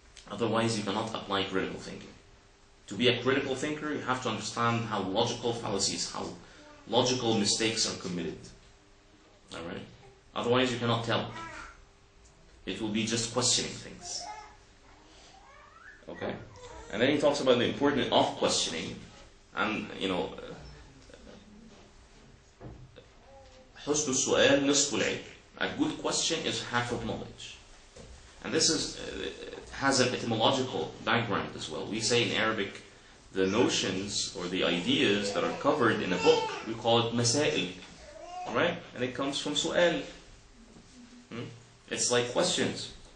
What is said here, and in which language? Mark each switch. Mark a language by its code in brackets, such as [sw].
[en] Otherwise, you cannot apply critical thinking. To be a critical thinker, you have to understand how logical fallacies, how logical mistakes are committed. Alright? Otherwise, you cannot tell. It will be just questioning things. Okay? And then he talks about the importance of questioning. [ar] And, حسن السؤال نصف العلم. [en] A good question is half of knowledge. And this has an etymological background as well. We say in Arabic, the notions or the ideas that are covered in a book, we call it masail. Alright? And it comes from su'al. It's like questions.